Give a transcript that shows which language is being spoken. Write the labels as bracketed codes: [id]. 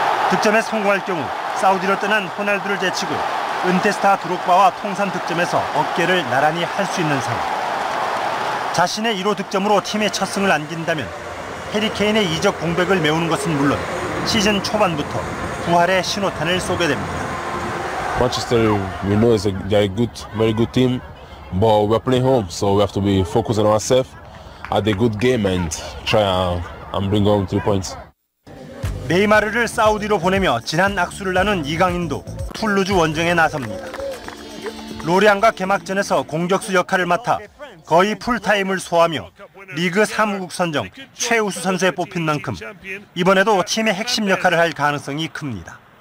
[ko] 득점에 성공할 경우 사우디로 떠난 호날두를 제치고 은퇴 스타 드록바와 통산 득점에서 어깨를 나란히 할 수 있는 상황. 자신의 1호 득점으로 팀의 첫 승을 안긴다면 해리 케인의 이적 공백을 메우는 것은 물론 시즌 초반부터 부활의 신호탄을 쏘게 됩니다. [en] Manchester, we know is they're a very good team, but we're playing home, so we have to be focused on ourselves, had a good game, and try and bring home 3 points. [ko] 네이마르를 사우디로 보내며 지난 악수를 나눈 이강인도 툴루즈 원정에 나섭니다. 로리안과 개막전에서 공격수 역할을 맡아 거의 풀타임을 소화하며 리그 사무국 선정 최우수 선수에 뽑힌 만큼 이번에도 팀의 핵심 역할을 할 가능성이 큽니다.